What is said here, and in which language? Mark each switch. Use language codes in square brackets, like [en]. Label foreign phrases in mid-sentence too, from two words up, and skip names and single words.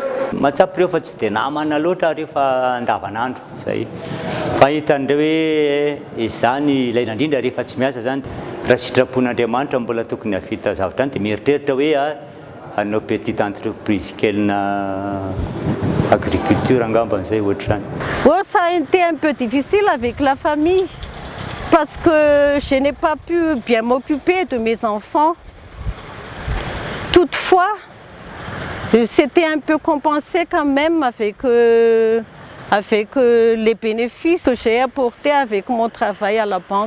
[mg] Matsapy reo fa tsy dia namana loatra rehefa andavanandro zay. Fa hitan'ireo hoe izany ilaina indrindra rehefa tsy miasa zany raha sitrapon'Andriamanitra mbola tokony havita zavatra any dia mieritreritra hoe hanao [fr] petite entreprise [mg] kelina agriculture angamba zay ohatrany. [fr] Oh, ça a été un peu difficile avec la famille parce que je n'ai pas pu bien m'occuper de mes enfants. Toutefois, c'était un peu compensé quand même avec les bénéfices que j'ai apportés avec mon travail à la banque.